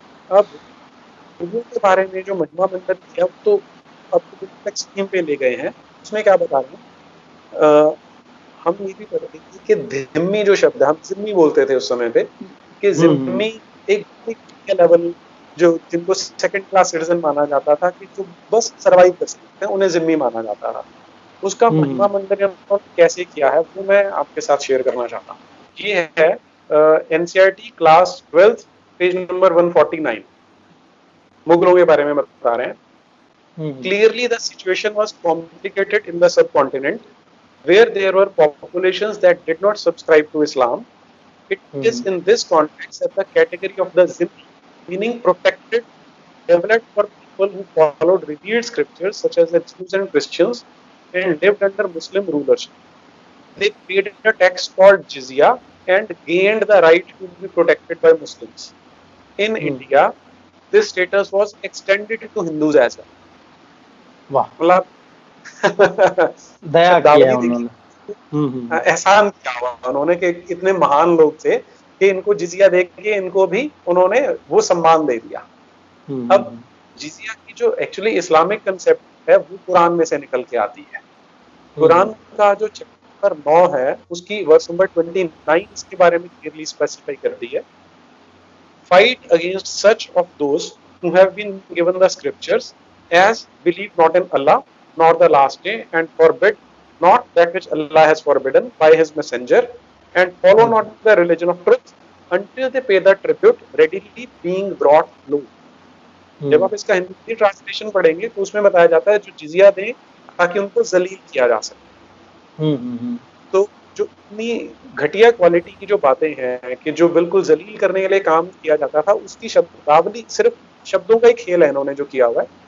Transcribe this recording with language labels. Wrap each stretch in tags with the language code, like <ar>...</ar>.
<hi>अब मुगलों के बारे में जो महिमा मंडन किया तो अब तक स्कीम पे ले गए हैं, उसमें क्या बता रहे हैं, हम ये भी पढ़ते थे कि धिम्मी जो शब्द है, हम जिम्मी बोलते थे उस समय पे, कि जिम्मी एक लेवल जो जिनको सेकंड क्लास सिटीजन माना जाता था, कि जो बस सरवाइव कर सकते हैं उन्हें जिम्मी माना जाता था। उसका महिमा मंडन कैसे किया है वो मैं आपके साथ शेयर करना चाहता हूँ। ये है एनसीईआरटी क्लास 12 पेज नंबर 149, मुगलों के बारे में बता रहे हैं।</hi> <en>Clearly the situation was complicated in the subcontinent where there were populations that did not subscribe to Islam. It is in this context that the category of the Zimmi, meaning protected, developed for people who followed revered scriptures such as the Jews and Christians and lived under Muslim rulership. They paid a tax called jizya and gained the right to be protected by Muslims. In India, this status was extended to Hindus as well.</en> <hi>वाह, दया किया उन्होंने, एहसान किया हुआ उन्होंने कि इतने महान लोग थे कि इनको जिजिया दे के इनको भी उन्होंने वो सम्मान दे दिया। अब जिजिया की जो एक्चुअली इस्लामिक कंसेप्ट है वो कुरान में से निकल के आती है। कुरान का जो चैप्टर 9 है उसकी वर्स नंबर 29 इसके बारे में क्लियरली स्पेसिफाई करती है,</hi> <en>Fight against such of those who have been given the scriptures as believe not in Allah nor the last day and forbid not that which Allah has forbidden by his messenger and follow not the religion of truth until they pay the tribute readily being brought low।</en> <hi>जब आप इसका Hindi translation पढ़ेंगे तो उसमें बताया जाता है जो जिजिया दें ताकि उनको जलील किया जा सके। तो जो इतनी घटिया क्वालिटी की जो बातें हैं कि जो बिल्कुल जलील करने के लिए काम किया जाता था, उसकी शब्दावली सिर्फ शब्दों का ही खेल है इन्होंने जो किया हुआ है।</hi>